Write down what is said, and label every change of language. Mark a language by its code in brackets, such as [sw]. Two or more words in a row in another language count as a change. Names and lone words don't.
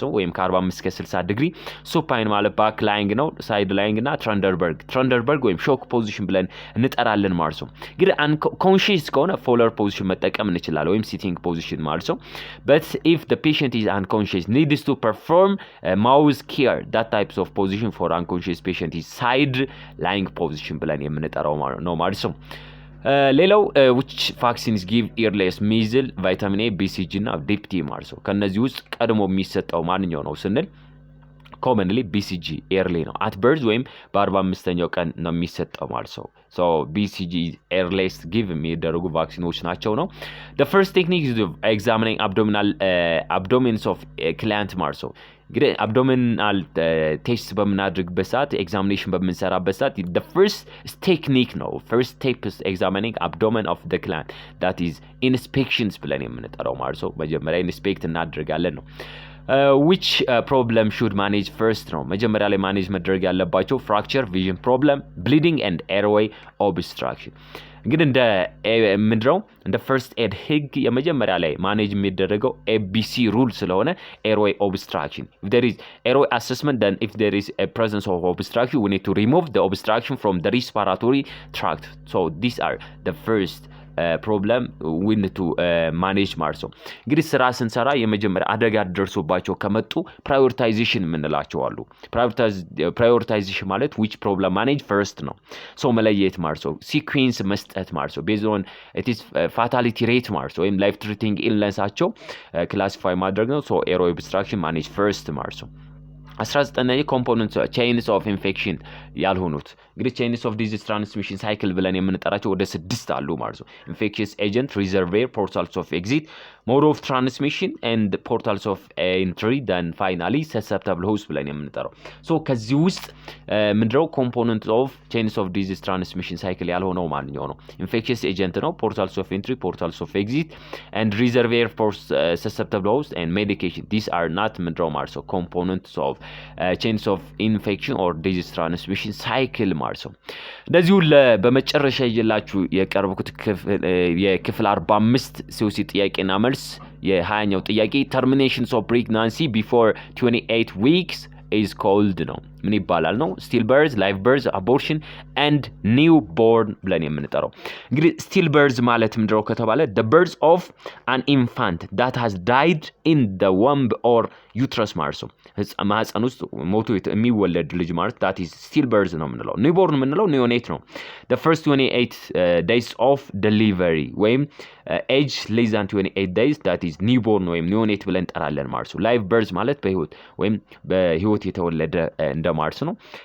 [am] ነው ወይም ከ45 እስከ 60 ዲግሪ። ሱፓይን ማለት [en] back lying [am] ነው። [en] side lying [am] እና ትራንደርበርግ ወይም [en] shock position [am] ብለን እንጠራለን ማለት ነው። እንግዲህ አንኮንሺየስ ከሆነ [en] Fowler position [am] መጠቀም እንችላለን ወይም [en] sitting position [am] ማለት ነው። [en] but if the patient is unconscious needs to perform mouse care that types of position for unconscious patient is side lying position [am] ብለን የምንጠራው ነው ማለት ነው። ሌላው [en] which vaccines give earliest measles, vitamin A, BCG [am] እና DPT ማርሶ ከነዚህ ውስጥ ቀድሞ የሚሰጠው ማንኛው ነው ስንል [en] commonly BCG early [am] ነው [en] at birth [am] ወይም በ45ኛው ቀን ነው የሚሰጠው ማለት ነው [en] so BCG earliest give [am] የሚደረጉ ቫክሲኖች ናቸው ነው [en] the first technique is examining abdomens of a client [am] ማለት ነው እንግዲህ [en] abdominal test [am] በምናደርግበት ሰዓት [en] examination [am] በምንሰራበት ሰዓት [en] the first technique ነው first step is examining abdomen of the client that is inspections [am] ብለን የምንጠራው ማለት ነው መጀመሪያ ኢንስፔክት እናደርጋለን ነው [en] which problem should manage first [am] ነው መጀመሪያ ላይ ማኔጅ መደረግ ያለባቸው [en] fracture, vision problem, bleeding and airway obstruction እንግዲህ እንደ first aid [am] ህግ የመጀመሪያ ላይ ማኔጅ የሚደረገው [en] ABC rule ስለሆነ airway obstruction if there is airway assessment then if there is a presence of obstruction we need to remove the obstruction from the respiratory tract so these are the first problem we need to manage [am] ማለት ነው እንግዲህ ስራ ስንሰራ የመጀመሪያ አደጋ ደርሶባቸው ከመጡ [en] prioritization [am] የምንላቸው አሉ [en] prioritization ማለት which problem manage first ነው so [am] መለየት ማለት ነው [en] sequence [am] መስጠት ማለት ነው [en] based on it is fatality rate [am] ማለት ነው ወይም [en] life threatening illness አቸው classify [am] ማድረግ ነው [en] so airway obstruction manage first [am] ማለት ነው [en] 19 components chains of infection [am] ያልሆኑት እንግዲህ [en] chains of disease transmission cycle [am] ብለን የምንጠራቸው ወደ 6 አሉ ማለት ነው [en] infectious agent reservoir portals of exit mode of transmission and portals of entry then finally susceptible host [am] ብለን የምንጠራው [en] so [am] ከዚህ ውስጥ ምንድነው [en] components of chains of disease transmission cycle [am] ያልሆነው ማንኛው ነው [en] infectious agent ነው portals of entry portals of exit and reservoir for susceptible host and medication these are not [am] ምንድነው ማለት ነው [en] components of chains of infection or disease transmission cycle [am] ማለት ነው እንደዚሁ በመጨረሻ ይላችሁ የቀርብኩት የክፍል 45 COC ጥያቄና መልስ የ20ኛው ጥያቄ [en] terminations of pregnancy before 28 weeks is called [am] ነው ምን ይባላል ነው [en] stillbirth live birth abortion and newborn [am] ብለን የምንጠራው እንግዲህ stillbirth ማለት ምንድነው ከተባለ [en] the birth of an infant that has died in the womb or uterus [am] ማለት ነው ማህፀን ውስጥ ሞቶ የሚወለድ ልጅ ማለት [en] that is stillbirth [am] ነው የምንለው [en] newborn የምንለው neonate ነው the first 28 days of delivery ወይም age less than 28 days that is newborn ወይም neonate [am] ብለን እንጠራለን ማለት ነው [en] live birth [am] ማለት በህይወት ወይም በህይወት የተወለደ እንደማርስ ነው